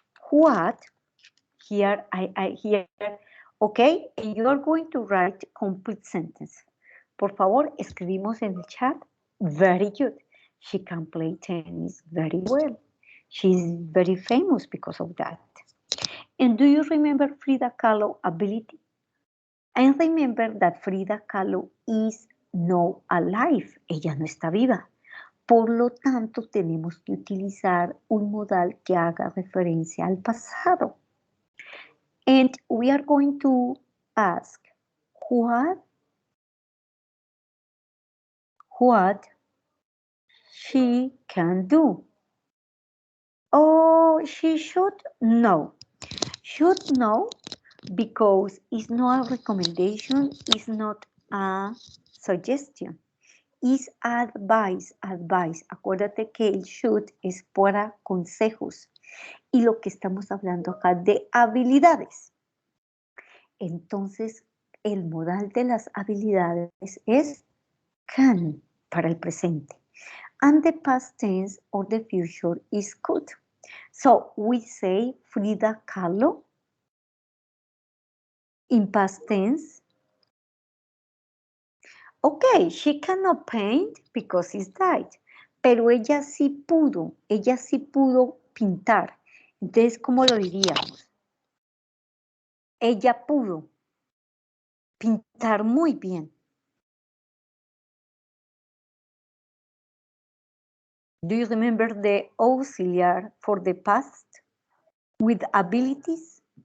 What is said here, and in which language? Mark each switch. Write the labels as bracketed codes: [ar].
[en] What, here, here, okay, and you are going to write complete sentence. [es] Por favor, escribimos en el chat. [en] Very good. She can play tennis very well. She's very famous because of that. And do you remember Frida Kahlo's ability? And remember that Frida Kahlo is not alive. [es] Ella no está viva. Por lo tanto, tenemos que utilizar un modal que haga referencia al pasado. [en] And we are going to ask, what she can do. Oh, she should know. Should know because it's not a recommendation, it's not a suggestion. It's advice, advice. [es] Acuérdate que el should es para consejos. Y lo que estamos hablando acá de habilidades. Entonces, el modal de las habilidades es can para el presente. [en] And the past tense or the future is could. So we say Frida Kahlo in past tense. Okay, she cannot paint because he's died. [es] Pero ella sí pudo pintar. Entonces, ¿cómo lo diríamos? Ella pudo pintar muy bien. [en] Do you remember the auxiliary for the past with abilities?